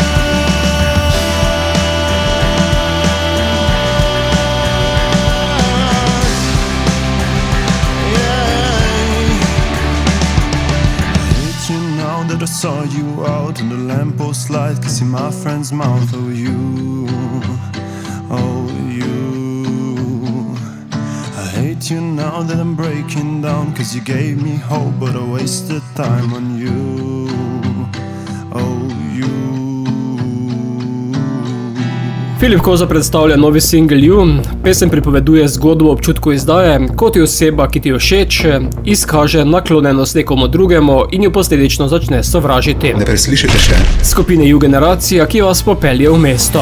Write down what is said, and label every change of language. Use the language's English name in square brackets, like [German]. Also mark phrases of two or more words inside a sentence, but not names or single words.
[English] Hate you now that I saw you out in the lamppost light, kissing my friend's mouth. Oh, you. Oh, you. I hate you now that I'm breaking down, 'cause you gave me hope, but I wasted time on you. Oh, you. [Slovenian] Filip Koza predstavlja novi singel You. Pesem pripoveduje zgodbo o občutku izdaje, ko ti oseba, ki ti je všeč, izkaže naklonjenost nekomu drugemu in jo posledično začne sovražiti. Ne preslišite še? Skupine You Generacija, ki vas popelje v mesto.